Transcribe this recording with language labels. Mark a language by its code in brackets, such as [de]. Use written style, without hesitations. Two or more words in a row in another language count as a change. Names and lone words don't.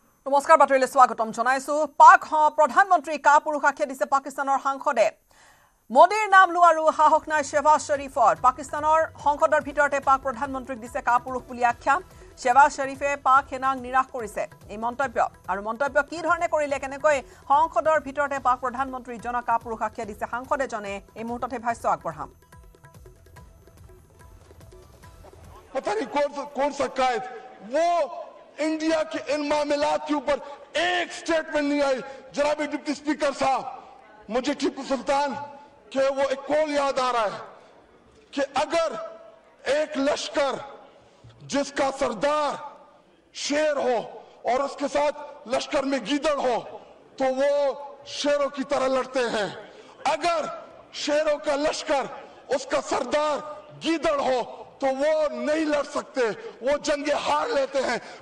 [as] নমস্কাৰ বাতৰিলৈ স্বাগতম জনাইছো পাক প্ৰধানমন্ত্ৰী কাপুৰুষ আখ্যা দিছে পাকিস্তানৰ সাংসদে মোদীৰ নাম লোৱাৰো সাহস নাই শেহবাজ শৰীফৰ পাকিস্তানৰ সংসদৰ ভিতৰতে পাক প্ৰধানমন্ত্ৰীক দিছে কাপুৰুষ বুলি আখ্যা শেহবাজ শৰীফে পাক সেনাক নিৰাশ কৰিছে এই মন্তব্য কি ধৰণে কৰিলে কেনেকৈ সংসদৰ ভিতৰতে পাক প্ৰধানমন্ত্ৰী জন কাপুৰুষ আখ্যা দিছে সাংসদে জনে এই মুহূৰ্ততে ভাষ্য আগবঢ়াম [ur] پتا نہیں کون سا قائد وہ انڈیا کے ان معاملات کے اوپر ایک اسٹیٹمنٹ نہیں آئی جناب [en] Deputy Speaker [ur] صاحب مجھے ٹیپو سلطان کے وہ ایک قول یاد آ رہا ہے کہ اگر ایک لشکر جس کا سردار شیر ہو اور اس کے ساتھ لشکر میں گیدڑ ہو تو وہ شیروں کی طرح لڑتے ہیں اگر شیروں کا لشکر اس کا سردار گیدڑ ہو تو وہ نہیں لڑ سکتے وہ جنگیں ہار لیتے ہیں